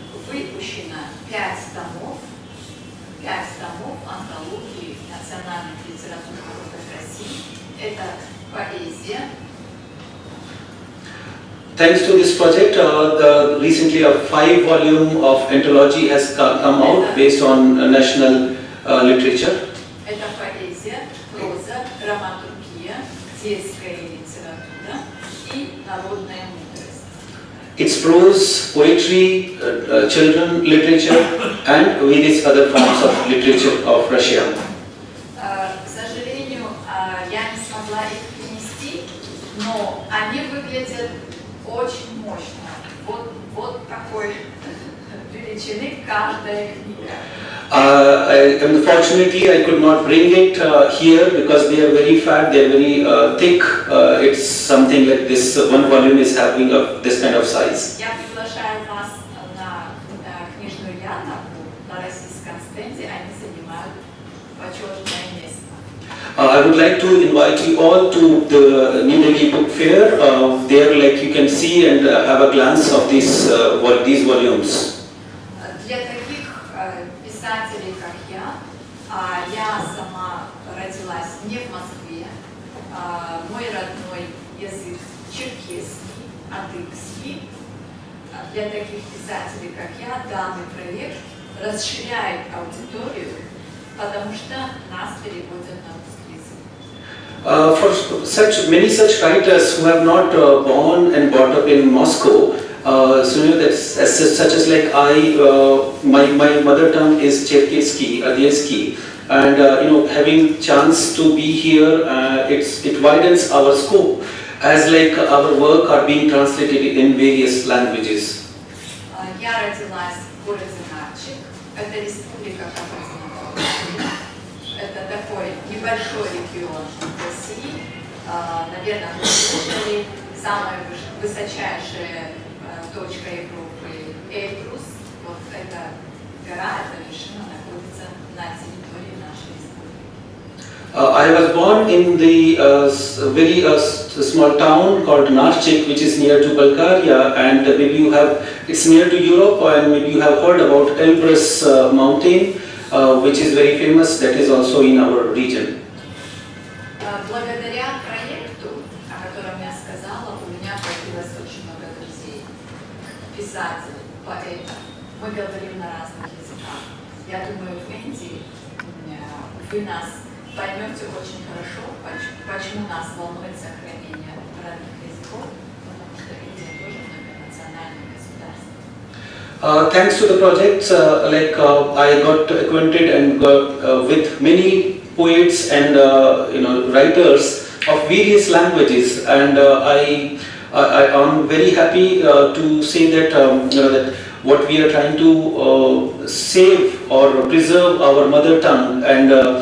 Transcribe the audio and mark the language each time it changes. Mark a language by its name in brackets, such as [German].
[Russian] выпущено 5 томов антологии национальных литератур народов России. Это поэзия. [English] Thanks to this project, recently a 5-volume of anthology has come out based on national literature. [Russian] Это поэзия, проза, драматургия, детская литература и народная мудрость. [English] It's prose, poetry, children literature, and various other forms of literature of Russia. [Russian] К сожалению, я не смогла их принести, но они выглядят очень мощно. Вот такой величины каждая книга. [English] Unfortunately, I could not bring it here because they are very fat, they are very thick. It's something like this. One volume is having this kind of size. [Russian] Я приглашаю вас на книжную ярмарку на российском стенде, они занимают почетное место. [English] I would like to invite you all to the New Delhi Book Fair. There, like you can see and have a glance of these volumes. [Russian] Для таких писателей, как я сама родилась не в Москве, мой родной язык черкесский, адыгский. Для таких писателей, как я, данный проект расширяет аудиторию, потому что нас переводят на русский язык. [English] For many such writers who have not born and brought up in Moscow, so you know that such as like my mother tongue is Cherkesski, Adyeski, and having chance to be here, it widens our scope as like our work are being translated in various languages. [Russian] Я родилась в городе Нарчик, это республика Кавказского. Это такой небольшой регион России, наверное, вы слышали, самая высочайшая точка Европы Эльбрус, вот эта гора, эта вершина находится на территории нашей республики. [English] I was born in the very small town called Narchik, which is near to Bulgaria, and maybe it's near to Europe, and maybe you have heard about Elbrus mountain, which is very famous, that is also in our region. [Russian] Благодаря проекту, о котором я сказала, у меня появилось очень много друзей, писателей, поэтов. Мы говорим на разных языках. Я думаю, в Индии вы нас поймете очень хорошо, почему нас волнует сохранение родных языков, потому что Индия тоже многонациональное государство. [English] Thanks to the project, I got acquainted and with many poets and writers of various languages, and I am very happy to say that that what we are trying to save or preserve our mother tongue, and